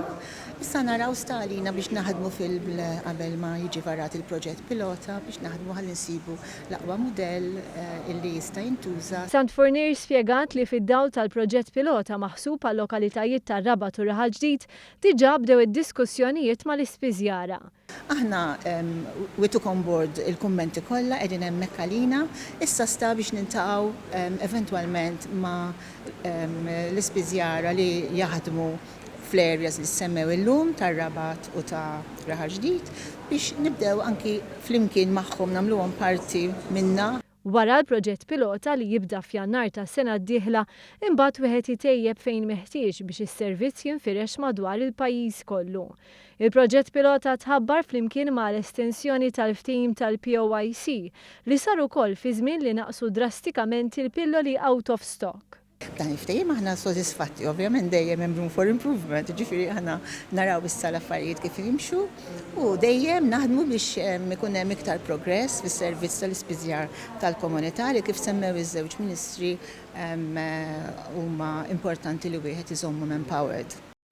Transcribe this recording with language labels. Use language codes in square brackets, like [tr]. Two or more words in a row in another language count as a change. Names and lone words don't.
[mt] Issa naraw sta għalina biex naħdmu qabel ma jiġi varat il-proġett pilota biex naħdmu ħalli nsibu l-aqwa mudell illi jista' jintuża. Santfornier spjegat li fid-dawl tal-proġett pilota maħsub għal lokalitajiet tar-Rabat u Raħal Ġdid diġà bdew id-diskussjonijiet mal-Ispiżjara. Aħna [en] we took on board [mt] il-kummenti kollha qegħdin hemmhekk għalina, issa sta biex niltaqgħu eventwalment ma' l-Ispiżjara li jaħdmu fl-areas li semmew illum tar-Rabat u ta' Raħal Ġdid biex nibdew anki flimkien magħhom nagħmluhom parti minna. Wara l-proġett pilota li jibda f'Jannar tas-sena d-dieħla, imbagħad wieħed jitejjeb fejn meħtieġ biex is-servizz jinfirex madwar il-pajjiż kollu. Il-proġett pilota tħabbar flimkien mal-estensjoni tal-ftehim tal-POIC li sar ukoll fi żmien li naqsu drastikament il-pilloli [en] out of stock. [mt] Dan il-ftehim aħna sodisfatti, ovvjament dejjem hemm [en] room for improvement, [mt] ġifieri aħna naraw issa l-affarijiet kif jimxu u dejjem naħdmu biex ikun hemm iktar progress fis-servizz tal-ispiżjar tal-komunità li kif semmew iż-żewġ ministri huma importanti li wieħed iżommhom empowered.